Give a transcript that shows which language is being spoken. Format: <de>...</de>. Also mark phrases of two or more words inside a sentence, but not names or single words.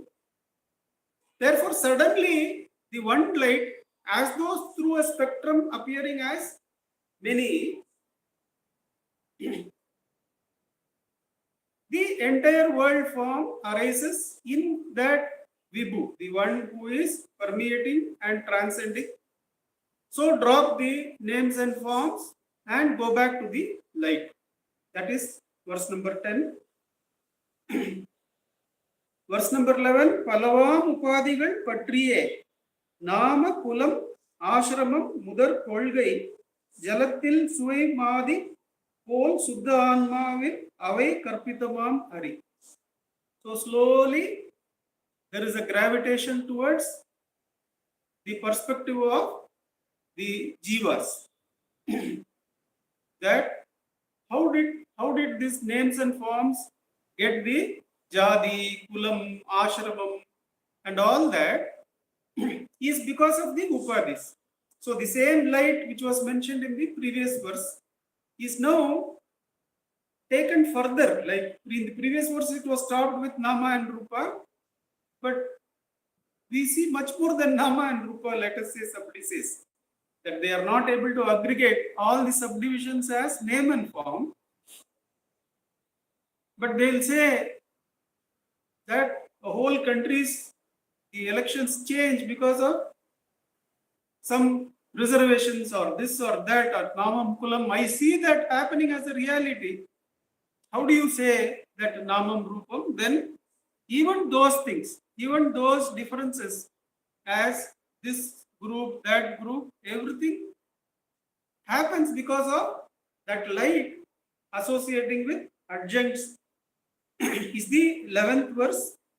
<en>Therefore, suddenly the one light, as though through a spectrum appearing as many, the entire world form arises in that Vibhu, the one who is permeating and transcending. So drop the names and forms and go back to the light. That is verse number 10. Verse number 11.</en> <ta>பலவாம் உபாதிகள் பற்றியே நாம குலம் ஆச்ரமம் முதல் கொள்கை ஜலத்தில் சுயி மதி போல் சுத்த ஆன்மாவில் அவை கற்பிதமாம் ஹரி.</ta> <en>So slowly there is a gravitation towards the perspective of the jivas. That how did these names and forms get the</en> <ta>ஜாதி, குலம், ஆச்ரமம்</ta> <en>and all that is because of the upadis. So the same light which was mentioned in the previous verse is now taken further. Like in the previous verse it was stopped with nama and rupa, but we see much more than nama and rupa. Let us say somebody says that they are not able to aggregate all the subdivisions as name and form, but they will say that the whole country's the elections change because of some reservations or this or that or</en> <ta>நாமம் குலம்.</ta> <en>I see that happening as a reality. How do you say that</en> <ta>நாமம் ரூபம்?</ta> <en>Then even those things, even those differences as this group, that group, everything happens because of that light associating with adjuncts is the 11th verse.</en>